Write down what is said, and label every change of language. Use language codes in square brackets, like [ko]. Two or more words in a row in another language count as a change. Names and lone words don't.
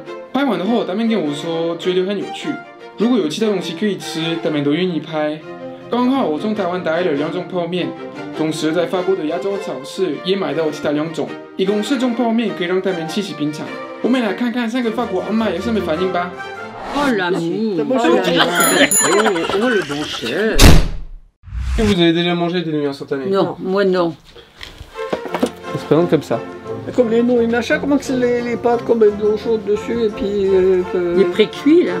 [zh] 拍完后，他们跟我说觉得很有趣，如果有其他东西可以吃，他们都愿意拍。刚好我从台湾带了2种泡面，同时在法国的亚洲超市也买到其他2种，一共4种泡面可以让他们一起品尝。我们来看看3个法国阿嬷有什么反应吧。 [fr] Oh l'amour! Oh le bon chef! Et vous avez déjà mangé des nouilles instantanées? Non, moi non. Ça se présente comme ça. Comme les nouilles machin, comment que c'est les pâtes qu'on met de l'eau chaude dessus et puis... Les pré-cuits là?